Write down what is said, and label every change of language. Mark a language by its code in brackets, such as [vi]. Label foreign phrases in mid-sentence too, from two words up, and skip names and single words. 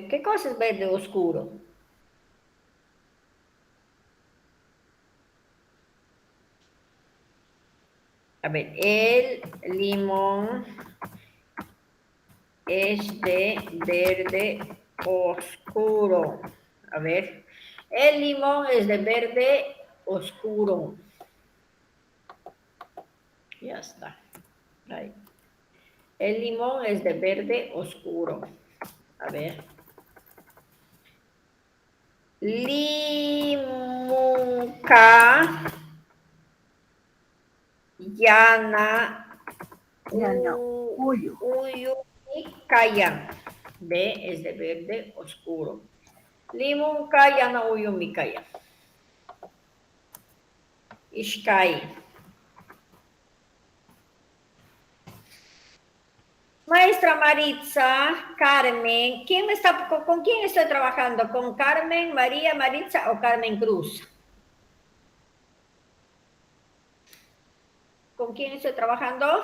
[es] ¿Qué cosa es verde oscuro? A ver, el limón es de verde oscuro. A ver, el limón es de verde oscuro. Ya está. Ahí. El limón es de verde oscuro. A ver. [qu] Limunka yana Yanauyo. uyumikaya. [es] B es de verde oscuro. [qu] Limunka yana uyumikaya. Ishkai. [es] Maestra Maritza, Carmen, ¿con quién estoy trabajando? ¿Con Carmen, María, Maritza o Carmen Cruz? ¿Con quién estoy trabajando?